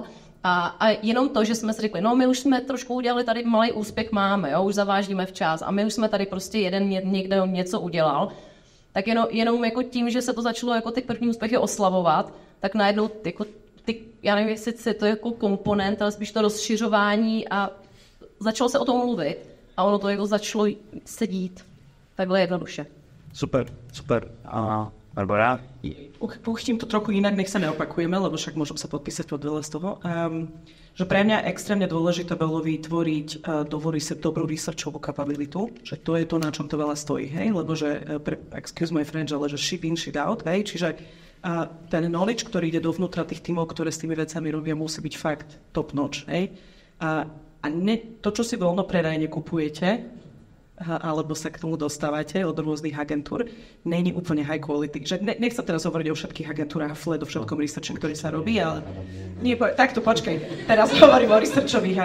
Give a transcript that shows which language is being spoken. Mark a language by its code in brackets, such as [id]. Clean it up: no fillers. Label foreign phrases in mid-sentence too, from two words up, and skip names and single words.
[cs] A jenom to, že jsme si řekli, no my už jsme trošku udělali tady malý úspěch máme, jo, už zavážíme včas a my už jsme tady prostě někde něco udělal, tak jenom jako tím, že se to začalo jako ty první úspěchy oslavovat, tak najednou jako já nevím, jestli to je jako komponent, ale spíš to rozšiřování a začalo se o tom mluvit a ono to jako začalo se dít. Takhle jednoduše. Super. Barbara? [sk] Púštím to trochu inak, nech sa neopakujeme, lebo však môžem sa podpísať pod veľa z toho. Že pre mňa extrémne dôležité bolo vytvoriť dobrú researchovú kapabilitu, že to je to, na čom to veľa stojí, hej? Lebo že, [en] excuse my French, [sk] ale že [en] ship in, ship out, [sk] hej? Čiže ten knowledge, ktorý ide dovnútra tých tímov, ktoré s tými vecami robia, musí byť fakt [en] top notch, [sk] hej? A to, čo si voľno predajne kupujete, alebo sa k tomu dostávate od rôznych agentúr, není úplne [en] high quality. [sk] Že nechcem teraz hovoriť o všetkých agentúrach, o všetkom researchu, ktorý sa robí, ale takto počkaj, teraz hovorím o researchových.